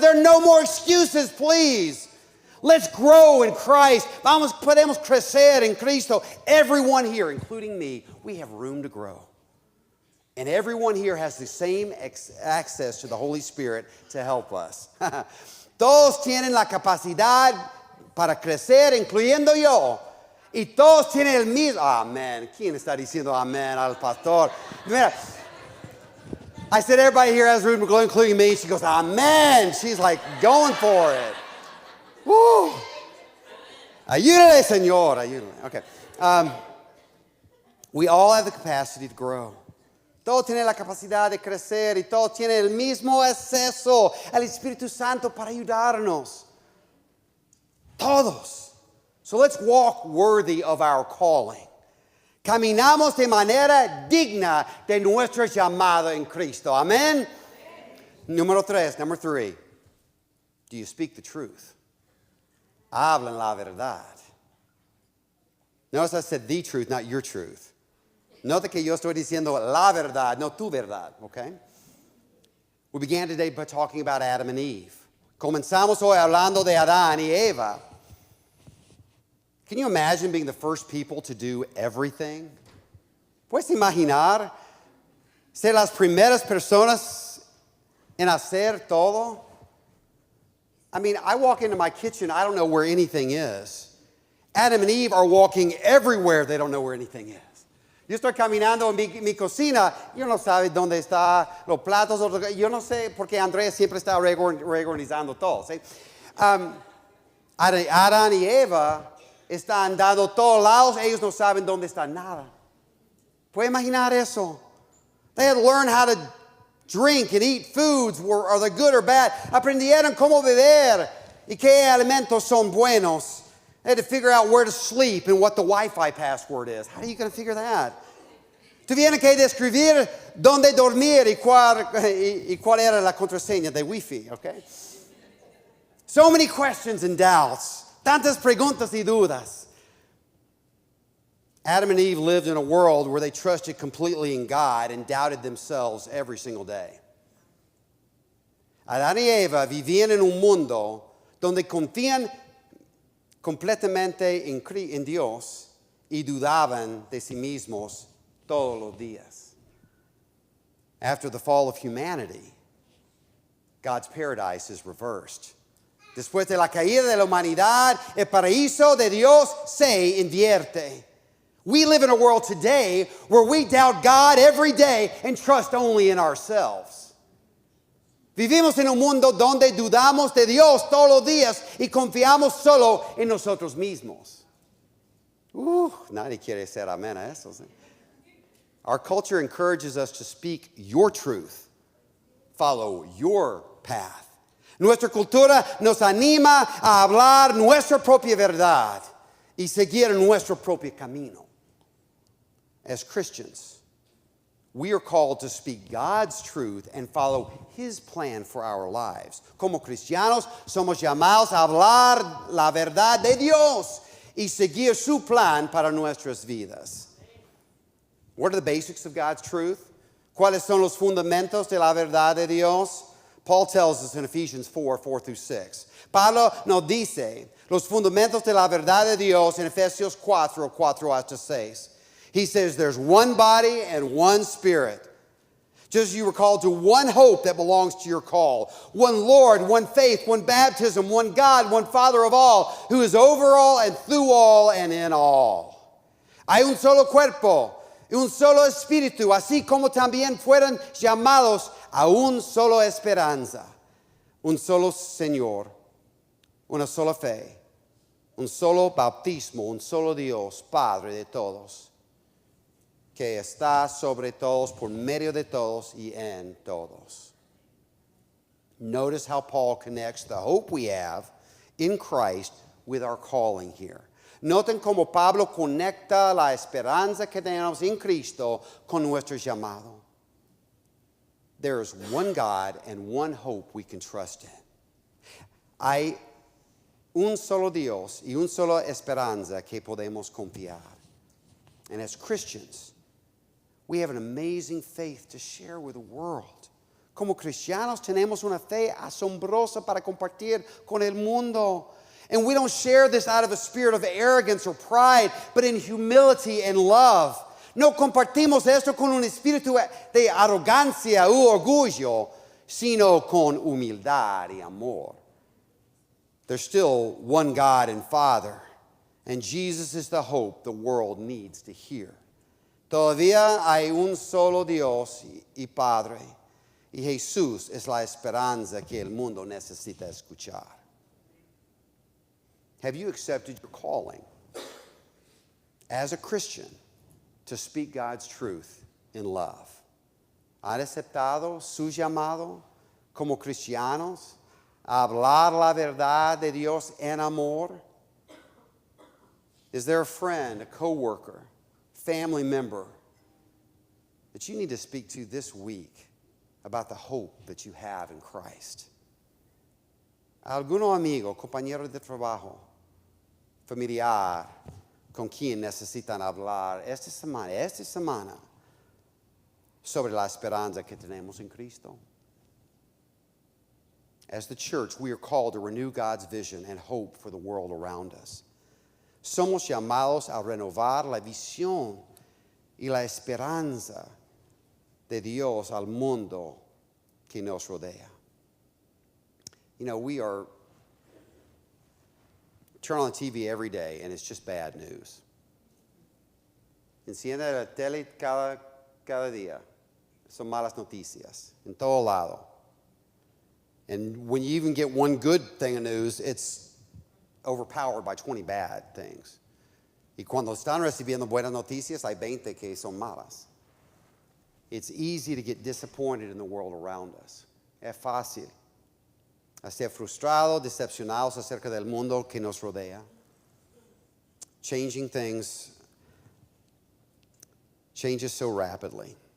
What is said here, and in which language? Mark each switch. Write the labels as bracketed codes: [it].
[en] There are no more excuses, please. Let's grow in Christ. [es] Podemos crecer en Cristo. [en] Everyone here, including me, we have room to grow. And everyone here has the same access to the Holy Spirit to help us. [es] Todos tienen la capacidad para crecer, incluyendo yo. Y todos tienen el mismo. Amén. ¿Quién está diciendo amén al pastor? Mira, [en] I said everybody here has room to grow, including me. She goes, amen. She's like going for it. Woo. [es] Ayúdale, Señor. Ayúdale. Okay. [en] We all have the capacity to grow. [es] Todos tienen la capacidad de crecer y todos tienen el mismo acceso al Espíritu Santo para ayudarnos. Todos. [en] So let's walk worthy of our calling. [es] Caminamos de manera digna de nuestro llamado en Cristo. [en] Amén. Number 3. Do you speak the truth? [es] Hablan la verdad. [en] Notice I said the truth, not your truth. [es] Note que yo estoy diciendo la verdad, no tu verdad, okay? [en] We began today by talking about Adam and Eve. [es] Comenzamos hoy hablando de Adán y Eva. [en] Can you imagine being the first people to do everything? [es] ¿Puedes imaginar ser las primeras personas en hacer todo? [en] I mean, I walk into my kitchen, I don't know where anything is. Adam and Eve are walking everywhere, they don't know where anything is. [es] Yo estoy caminando en mi cocina, yo no sé dónde están los platos, yo no sé porque Andrea siempre está reorganizando todo. ¿Sí? Adán y Eva están dando todos lados, ellos no saben dónde está nada. ¿Puede imaginar eso? [en] They had to learn how to drink and eat foods, are they good or bad? [es] Aprendieron cómo beber y qué alimentos son buenos. [en] They had to figure out where to sleep and what the Wi-Fi password is. How are you going to figure that? [es] Tuvieron que describir dónde dormir y cuál era la contraseña de Wi-Fi, okay? [en] So many questions and doubts. [es] Tantas preguntas y dudas. [en] Adam and Eve lived in a world where they trusted completely in God and doubted themselves every single day. [es] Adán y Eva vivían en un mundo donde confían completamente en Dios y dudaban de sí mismos todos los días. [en] After the fall of humanity, God's paradise is reversed. [es] Después de la caída de la humanidad, el paraíso de Dios se invierte. [en] We live in a world today where we doubt God every day and trust only in ourselves. [es] Vivimos en un mundo donde dudamos de Dios todos los días y confiamos solo en nosotros mismos. Nadie quiere decir amén a eso. ¿Sí? [en] Our culture encourages us to speak your truth, follow your path. [es] Nuestra cultura nos anima a hablar nuestra propia verdad y seguir nuestro propio camino. [en] As Christians, we are called to speak God's truth and follow His plan for our lives. [es] Como cristianos, somos llamados a hablar la verdad de Dios y seguir su plan para nuestras vidas. [en] What are the basics of God's truth? [es] ¿Cuáles son los fundamentos de la verdad de Dios? [en] Paul tells us in Ephesians 4:4-6. [es] Pablo nos dice los fundamentos de la verdad de Dios en Efesios 4:4-6. [en] He says there's one body and one spirit. Just as you were called to one hope that belongs to your call. One Lord, one faith, one baptism, one God, one Father of all, who is over all and through all and in all. [es] Hay un solo cuerpo y un solo espíritu, así como también fueron llamados a un solo esperanza, un solo Señor, una sola fe, un solo bautismo, un solo Dios, Padre de todos, que está sobre todos, por medio de todos y en todos. [en] Notice how Paul connects the hope we have in Christ with our calling here. [es] Noten cómo Pablo conecta la esperanza que tenemos en Cristo con nuestro llamado. [en] There is one God and one hope we can trust in. [es] Hay un solo Dios y una sola esperanza que podemos confiar. [en] And as Christians, we have an amazing faith to share with the world. [es] Como cristianos tenemos una fe asombrosa para compartir con el mundo. [en] And we don't share this out of a spirit of arrogance or pride, but in humility and love. [es] No compartimos esto con un espíritu de arrogancia u orgullo, sino con humildad y amor. [en] There's still one God and Father, and Jesus is the hope the world needs to hear. [es] Todavía hay un solo Dios y Padre, y Jesús es la esperanza que el mundo necesita escuchar. [en] Have you accepted your calling as a Christian to speak God's truth in love? [es] ¿Han aceptado su llamado como cristianos a hablar la verdad de Dios en amor? [en] Is there a friend, a coworker, family member that you need to speak to this week about the hope that you have in Christ? [es] ¿Alguno amigo, compañero de trabajo, familiar, con quien necesitan hablar esta semana sobre la esperanza que tenemos en Cristo? [en] As the church, we are called to renew God's vision and hope for the world around us. [es] Somos llamados a renovar la visión y la esperanza de Dios al mundo que nos rodea. [en] You know, we are turn on the TV every day and it's just bad news. [es] Enciende la tele cada día. Son malas noticias en todo lado. [en] And when you even get one good thing of news, it's overpowered by 20 bad things. [es] Y cuando están recibiendo buenas noticias, hay 20 que son malas. [en] It's easy to get disappointed in the world around us. [es] Es fácil a ser frustrados, decepcionados acerca del mundo que nos rodea. [en] Changing things changes so rapidly.